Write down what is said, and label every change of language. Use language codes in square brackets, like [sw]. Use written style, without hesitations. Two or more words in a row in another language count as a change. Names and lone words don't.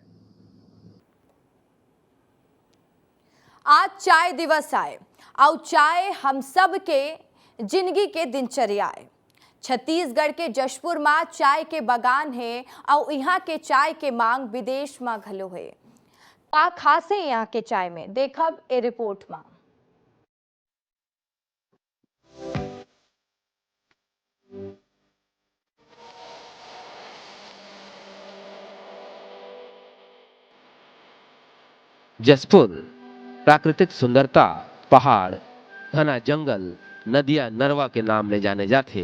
[hne] आज चाय दिवस आए और चाय हम सब के जिंदगी के दिनचर्या है। छत्तीसगढ़ के जशपुर में चाय के बागान है और यहाँ के चाय के मांग विदेश में घलो है। का खास है यहाँ के चाय में, देखब ए रिपोर्ट में। जसपुर प्राकृतिक सुंदरता, पहाड़, घना जंगल, नदियां, नरवा के नाम ले जाने जाते।